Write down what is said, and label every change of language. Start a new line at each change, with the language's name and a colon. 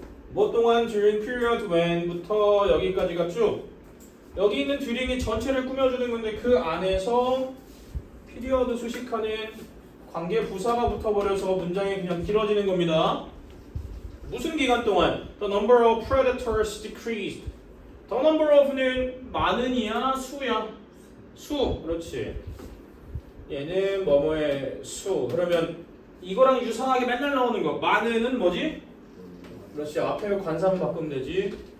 Korean: 뭐 동안
English: during period when
Korean: 부터 여기까지가 쭉 여기 있는 듀링이 전체를 꾸며주는 건데 그 안에서 피리어드 수식하는 관계 부사가 붙어버려서 문장이 그냥 길어지는 겁니다. 무슨 기간 동안?
English: The number of predators decreased. The number of
Korean: 는 많은이야 수야? 수. 그렇지. 얘는 뭐뭐의 수. 그러면 이거랑 유사하게 맨날 나오는 거. 많은은 뭐지? 그렇지. 앞에 관사만 바꾸면 되지.